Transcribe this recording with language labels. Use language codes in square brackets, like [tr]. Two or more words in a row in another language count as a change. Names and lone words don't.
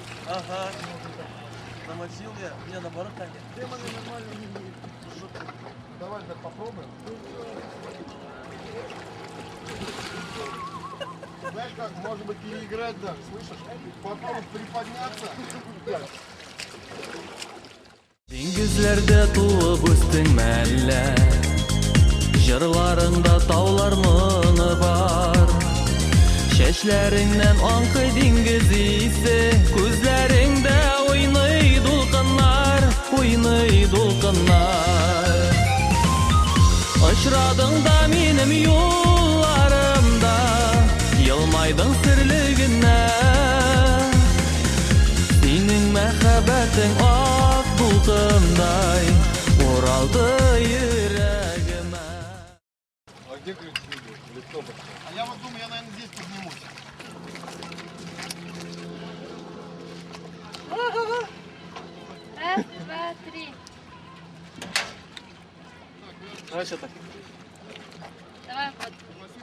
[ru] Ага. Намочил я. Мне наоборот так. Демоны нормально не будет. Давай так попробуем. Знаешь как, может быть переиграть, да, слышишь? Попробуй приподняться. [tt] Диңгезләрдә туып үстең мәллә, җырларыңда таулар моны бар. Чәчләреңнән аңкый диңгез исе, күзләреңдә уйный дулкыннар, уйный дулкыннар. Очрадың да минем юлларымда, елмайдың серле генә. Синең мәхәббәтең ак дулкындай, уралды йөрәгемә. [ru] А где ключи? А я вот думаю, я, наверное, здесь поднимусь. Раз, два, три. Давай все так. Давай вот.